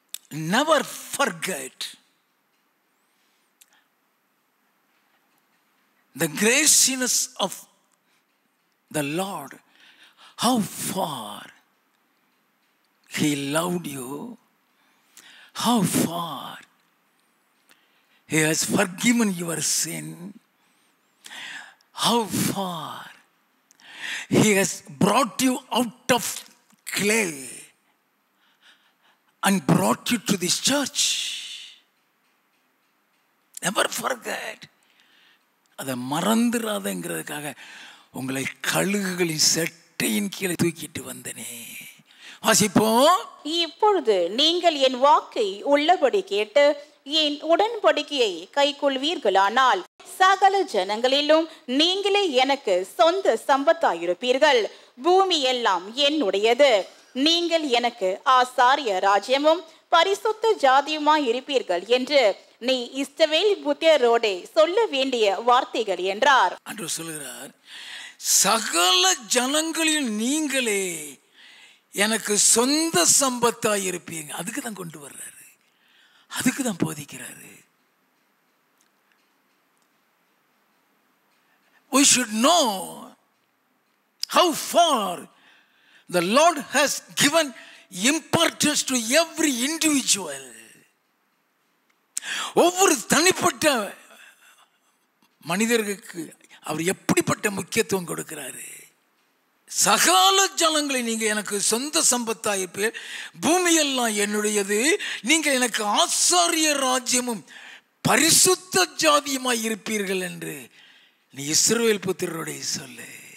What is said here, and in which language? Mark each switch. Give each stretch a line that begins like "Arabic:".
English: Never forget the graciousness of the Lord, how far He loved you, how far He has forgiven your sin, how far He has brought you out of clay and brought you to this church. Never forget.
Tamil: அதை மறந்துடாதங்கிறதுக்காக உங்களை கழுகுகளின் செட்டையின் கீழே தூக்கிட்டு வந்தனே. வாசிப்போம். இப்பொழுது நீங்கள் என் வாக்கை உள்ளபடி கேட்டு என் உடன்படிக்கையை கைக்கொள்வீர்களானால் சகல ஜனங்களிலும் நீங்களே எனக்கு சொந்த சம்பத்தாயிருப்பீர்கள். பூமி எல்லாம் என்னுடையது. நீங்கள் எனக்கு ஆசாரிய ராஜ்யமும் பரிசுத்த ஜாதியுமாய் இருப்பீர்கள் என்று நீ இஸ்ரவேல் புத்திரரோடே சொல்ல வேண்டிய வார்த்தைகள் என்றார். ஆண்டவர் சொல்கிறார், சகல ஜனங்களில் நீங்களே எனக்கு சொந்த சம்பத்தாய் இருப்பீங்க. அதுக்கு தான் கொண்டு வர்றாரு, அதுக்கு தான் போதிக்கிறாரு.
English: We should know how far the Lord has given importance to every individual.
Tamil: ஒவ்வொரு தனிப்பட்ட மனிதர்களுக்கு அவர் எப்படிப்பட்ட முக்கியத்துவம் கொடுக்கிறாரு. சகல ஜனங்களை நீங்க எனக்கு சொந்த சம்பத்தாயிருப்பீர், பூமியெல்லாம் என்னுடையது, நீங்க எனக்கு ஆசாரிய ராஜ்யமும் பரிசுத்த ஜாதியுமாய் இருப்பீர்கள் என்று நீ இஸ்ரவேல் புத்திரருடைய சொல்லு.